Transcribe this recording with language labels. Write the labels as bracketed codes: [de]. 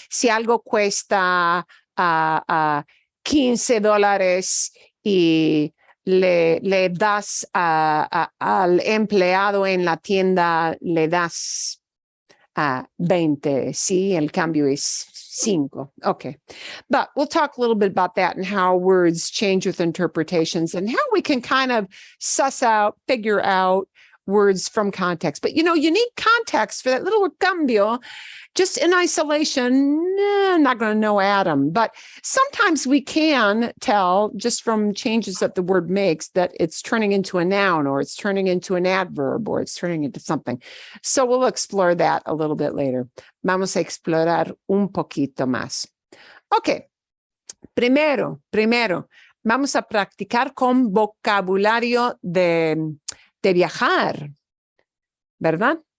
[es] Si algo cuesta $15 y le das al empleado en la tienda, le das 20, ¿sí? El cambio es 5. Okay. [en] But we'll talk a little bit about that and how words change with interpretations and how we can kind of figure out words from context. But, you need context for that little cambio. Just in isolation, not going to know Adam. But sometimes we can tell just from changes that the word makes that it's turning into a noun or it's turning into an adverb or it's turning into something. So we'll explore that a little bit later. [es] Vamos a explorar un poquito más. Ok. Primero, vamos a practicar con vocabulario de viajar, ¿verdad?